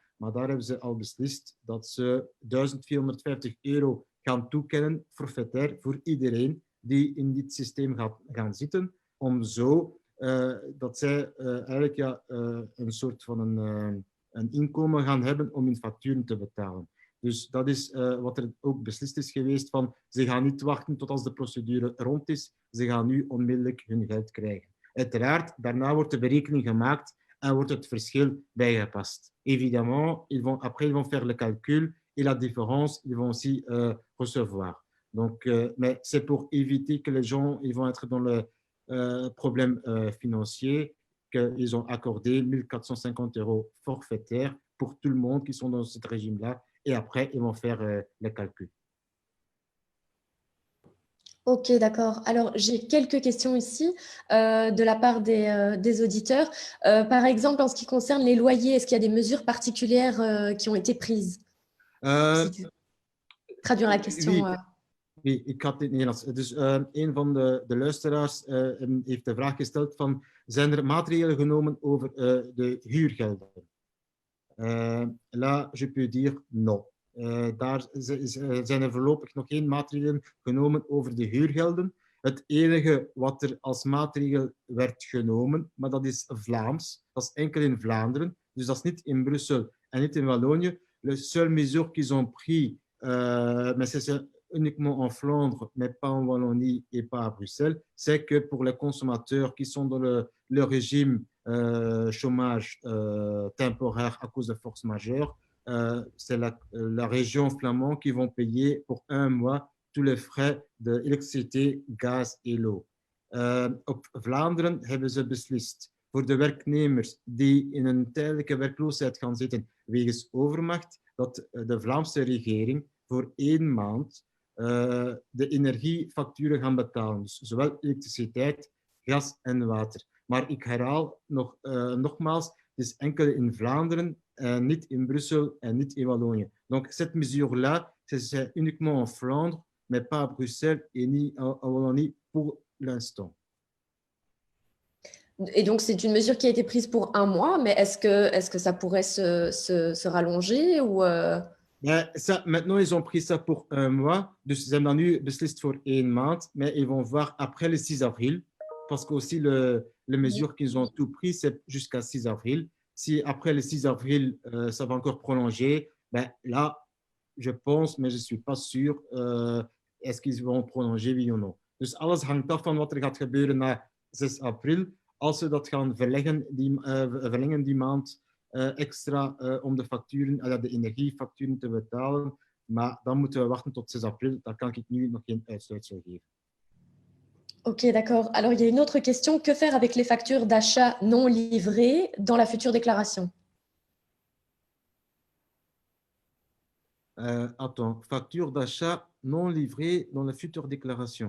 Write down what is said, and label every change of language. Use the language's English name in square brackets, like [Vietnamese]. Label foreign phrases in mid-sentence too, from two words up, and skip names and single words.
[Dutch] Maar daar hebben ze al beslist dat ze 1450 € gaan toekennen, forfaitair, voor iedereen die in dit systeem gaan zitten, om zo dat zij eigenlijk een soort van een inkomen gaan hebben om hun facturen te betalen. Dus dat is wat er ook beslist is geweest van, ze gaan niet wachten tot als de procedure rond is, ze gaan nu onmiddellijk hun geld krijgen. Uiteraard, daarna wordt de berekening gemaakt en wordt het verschil bijgepast. [French] Évidemment, après ils vont faire le calcul et la différence, ils vont aussi recevoir. Donc, mais c'est pour éviter que les gens ils vont être dans le problème financier, qu'ils ont accordé 1450 € forfaitaires pour tout le monde qui sont dans ce régime-là. Et après, ils vont faire les calculs. Ok, d'accord. Alors, j'ai quelques questions ici de la part des auditeurs. Par exemple, en ce qui concerne les loyers, est-ce qu'il y a des mesures particulières qui ont été prises? Si tu traduire la question. Oui, [Dutch] ik ga het in het Nederlands. Dus een van de luisteraars heeft de vraag gesteld van, zijn er maatregelen genomen over de huurgelden? [French] Là, je peux dire non. [Dutch] Daar zijn er voorlopig nog geen maatregelen genomen over de huurgelden. Het enige wat er als maatregel werd genomen, maar dat is Vlaams, dat is enkel in Vlaanderen, dus dat is niet in Brussel en niet in Wallonië. [French] Le seul mesure qu'ils ont pris, mais c'est uniquement en Flandre, mais pas en Wallonie et pas à Bruxelles, c'est que pour les consommateurs qui sont dans le régime chômage temporaire à cause de force majeure, c'est la région flamande qui vont payer pour 1 mois tous les frais d'électricité, gaz et l'eau. [Dutch] Op Vlaanderen hebben ze beslist voor de werknemers die in een tijdelijke werkloosheid gaan zitten wegens overmacht, dat de Vlaamse regering voor 1 maand de energiefacturen gaan betalen. Dus zowel elektriciteit, gas en water. Maar ik herhaal nogmaals, het is enkel in Vlaanderen, niet in Brussel en niet in Wallonië. [French] Donc cette mesure-là, c'est uniquement en Flandre, mais pas à Bruxelles et ni en Wallonie pour l'instant. Et donc, c'est une mesure qui a été prise pour 1 mois, mais est-ce que ça pourrait se rallonger ou Ça, maintenant, ils ont pris ça pour 1 mois. [Dutch] Dus ze hebben dat nu beslist voor 1 maand, [French] mais ils vont voir après le 6 avril, parce que aussi les mesures qu'ils ont tout pris, c'est jusqu'à 6 avril. Si après le 6 avril, ça va encore prolonger, ben là, je pense, mais je ne suis pas sûr, est-ce qu'ils vont prolonger, oui of non. [Dutch] Dus alles hangt af van wat er gaat gebeuren na 6 april. Als ze dat gaan verlengen die maand extra om de facturen, de energiefacturen te betalen, maar dan moeten we wachten tot 6 april. Daar kan ik nu nog geen uitsluitsel geven. [French] Ok, d'accord. Alors, il y a une autre question. Que faire avec les factures d'achat non livrées dans la future déclaration? Attends, facture d'achat non livrée dans la future déclaration.